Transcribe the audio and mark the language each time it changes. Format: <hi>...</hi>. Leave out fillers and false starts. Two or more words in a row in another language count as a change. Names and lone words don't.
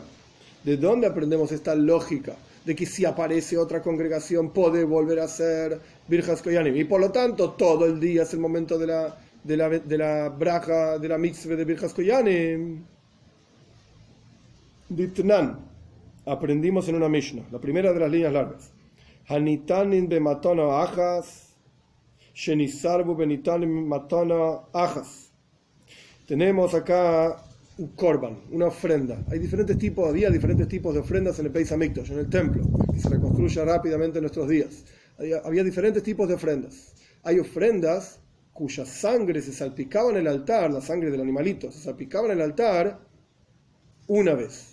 <es>¿De dónde aprendemos esta lógica? De que si aparece otra congregación puede volver a ser</es> <he>ברכת כהנים.</he> <es>Y por lo tanto, todo el día es el momento de la braja, de la mitzvah de</es> <he>ברכת כהנים.</he> <arc>דתנן.</arc> <es>Aprendimos en una Mishnah, la primera de las líneas largas.</es> <he>הניתנין במתנה אחת, שנתערבו בניתנין מתנה אחת.</he> <es>Tenemos acá un korban, una ofrenda. Había diferentes tipos de ofrendas en el</es> <he>בית המקדש,</he> <es>en el templo, que se reconstruye rápidamente en nuestros días. Había diferentes tipos de ofrendas. Hay ofrendas cuya sangre se salpicaba en el altar, la sangre del animalito, se salpicaba en el altar una vez.</es>